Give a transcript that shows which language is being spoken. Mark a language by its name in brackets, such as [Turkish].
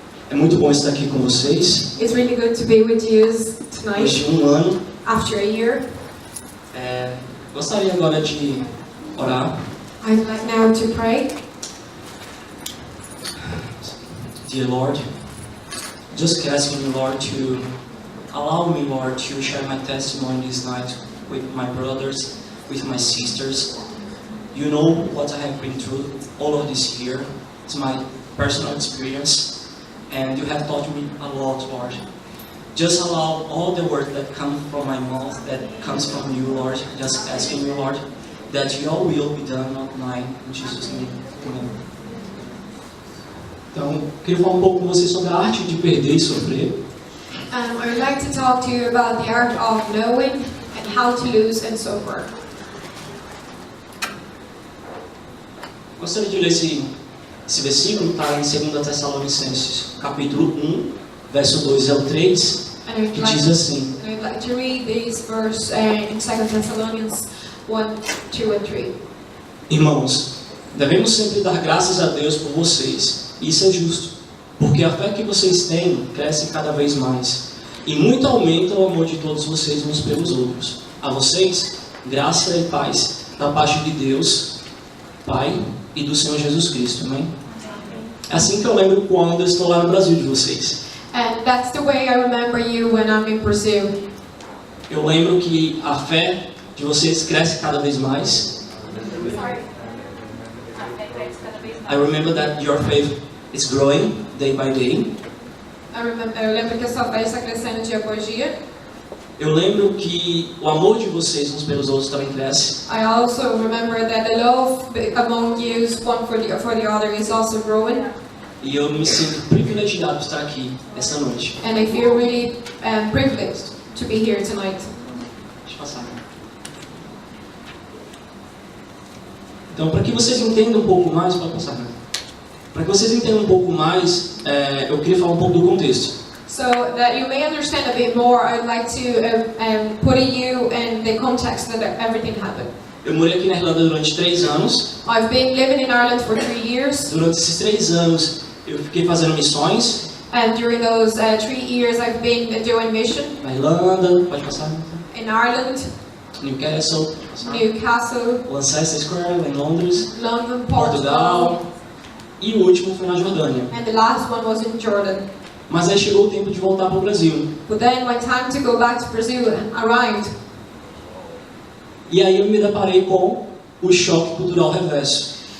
[Portuguese] É muito bom estar aqui com vocês. [English] It's really good to be with you [Portuguese] Depois [English] tonight [Portuguese] de um ano, [English] after a year. [Portuguese] gostaria agora de orar. [English] I'd like now to pray. Dear Lord, just asking you, Lord, to allow me, Lord, to share my testimony this night with my brothers, with my sisters. You know what I have been through all of this year. It's my personal experience, and you have taught me a lot, Lord. Just allow all the word that comes from my mouth, that comes from you, Lord. Just asking you, Lord, that your will be done, not mine. In Jesus' name, amen. [Portuguese] Então, queria falar pouco com vocês sobre a arte de perder e sofrer. [English] I would like to talk to you about the art of knowing and how to lose and suffer. [Portuguese] Gostaria de ler esse versículo, está em 2 Tessalonicenses, capítulo 1, verso 2 ao 3, que diz assim: [English] I would like to read this verse in 2 Thessalonians 1, 2 and 3. [Portuguese] Irmãos, devemos sempre dar graças a Deus por vocês. Isso é justo, porque a fé que vocês têm cresce cada vez mais, e muito aumenta o amor de todos vocês uns pelos outros. A vocês, graça e paz da parte de Deus, Pai, e do Senhor Jesus Cristo. Amém? É assim que eu lembro quando eu estou lá no Brasil de vocês. [English] And that's the way I remember you when I'm in Brazil. [Portuguese] Eu lembro que a fé de vocês cresce cada vez mais. [English] I remember that your faith is growing day by day. [Portuguese] Eu lembro que a sua fé está crescendo dia após dia. Eu lembro que o amor de vocês uns pelos outros também cresce. [English] I also remember that the love among you, one for the other, is also growing. [Portuguese] E eu me sinto privilegiado de estar aqui essa noite. [English] And I feel really privileged to be here tonight. [Portuguese] Deixa eu passar. Então, para que vocês entendam um pouco mais, pode passar. Para que vocês entendam um pouco mais, eu queria falar um pouco do contexto. [English] So that you may understand a bit more, I'd like to put you in the context that everything happened. [Portuguese] Eu morei aqui na Irlanda durante 3 anos. [English] I've been living in Ireland for 3 years. [Portuguese] Durante esses 3 anos, eu fiquei fazendo missões. [English] And during those 3 years, I've been doing mission. [Portuguese] Na Irlanda, pode passar. [English] In Ireland, Newcastle, Newcastle, Lancaster Square, em Londres, London, Portugal. [Portuguese] E o último foi na Jordânia. [English] and the last one was in Jordan. [Portuguese] Mas aí chegou o tempo de voltar para o Brasil. [English] But then when time to go back to Brazil arrived, [Portuguese] E aí eu me deparei com o choque cultural reverso.